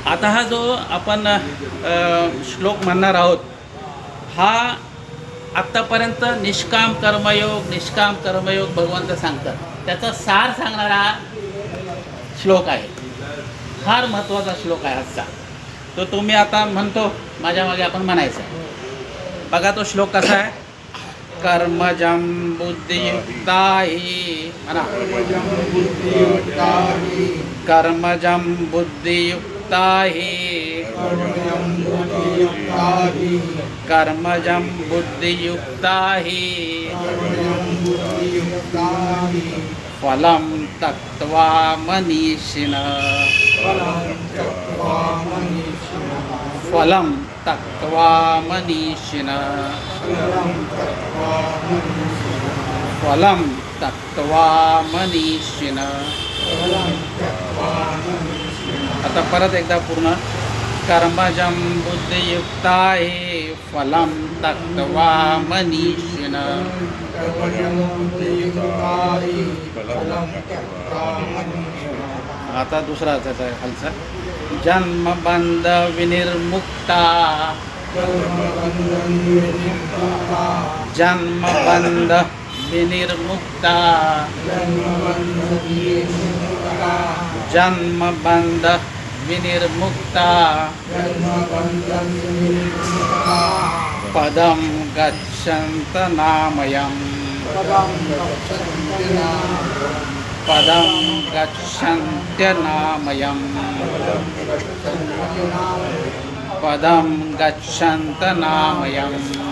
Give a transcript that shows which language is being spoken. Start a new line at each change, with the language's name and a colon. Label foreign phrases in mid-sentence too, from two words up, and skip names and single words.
Marathi: आता हा जो आपण श्लोक म्हणणार आहोत हा आत्तापर्यंत निष्काम कर्मयोग भगवंत सांगतात, त्याचा सार सांगणारा श्लोक आहे. फार महत्त्वाचा श्लोक आहे आजचा. तो तुम्ही आता म्हणतो माझ्या मागे आपण म्हणायचं. बघा तो श्लोक कसा आहे.
Sanskrit: कर्मजं बुद्धियुक्ताहि म्हणा. कर्मजं बुद्धियुक्ताहि कर्मजं बुद्धियुक्ताहि फलं त्यक्त्वा मनीषिणः फलं त्यक्त्वा मनीषिणः फलं त्यक्त्वा मनीषिणः.
Marathi: आता परत एकदा पूर्ण.
Sanskrit: कर्मजं बुद्धियुक्ताहि फलं त्यक्त्वा मनीषिणः.
Marathi: आता दुसरा त्याचा खालचा.
Sanskrit: जन्मबंध विनिर्मुक्ता जन्मबंध विनिर्मुक्ता जन्मबंध विनिर्मुक्ता पदं गच्छन्त नामयम् पदं गच्छन्त्यनामयम् पदं गच्छन्तनामयम्.